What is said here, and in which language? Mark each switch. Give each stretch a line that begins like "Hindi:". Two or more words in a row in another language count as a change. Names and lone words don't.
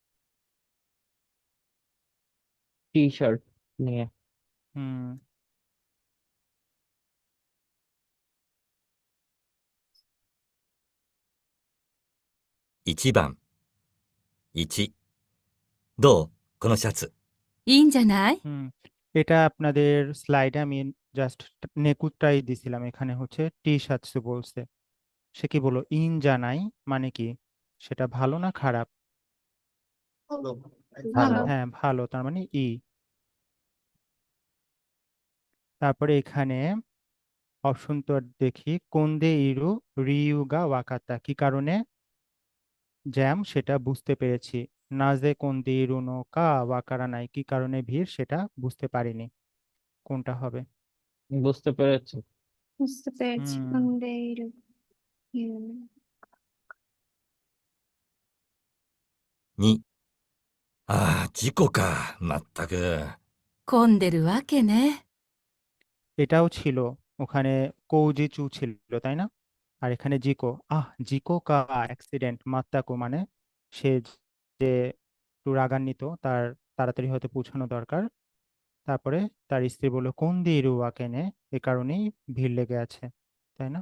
English: T-shirt
Bangla: নিয়ে। হুম,
Japanese: 1 番。1。どうこのシャツ。いいんじゃない？
Bangla: এটা আপনাদের স্লাইডে আমি জাস্ট নেকুটাই দিছিলাম, এখানে হচ্ছে
English: T-shirts
Bangla: বলছে। সে কি বললো?
Japanese: いいん じゃない
Bangla: মানে কি? সেটা ভালো না খারাপ? ভালো। ভালো। হ্যাঁ, ভালো, তার মানে ই। তারপরে এখানে অপশন তো দেখি,
Japanese: 混んで いる 理由が 分かった,
Bangla: কি কারণে জ্যাম সেটা বুঝতে পেরেছি।
Japanese: なぜ 混んで いる の か 分から ない,
Bangla: কি কারণে ভিড় সেটা বুঝতে পারিনি। কোনটা হবে? বুঝতে পেরেছি। বুঝতে পেরেছি। হুম,
Japanese: 混んでいる 言う. 2。ああ、事故か。まったく。混んでるわけね。
Bangla: এটাও ছিল, ওখানে কৌজিচু ছিল তাই না? আর এখানে
Japanese: 事故、事故 か
Bangla: অ্যাক্সিডেন্ট, মাত্তাকু মানে সে যে একটু রাগান্বিত, তার তাড়াতাড়ি হয়তো পৌঁছানো দরকার। তারপরে তার স্ত্রী বলল কোন দিয়ে কেনে, এ কারণেই ভিড় লেগে আছে, তাই না?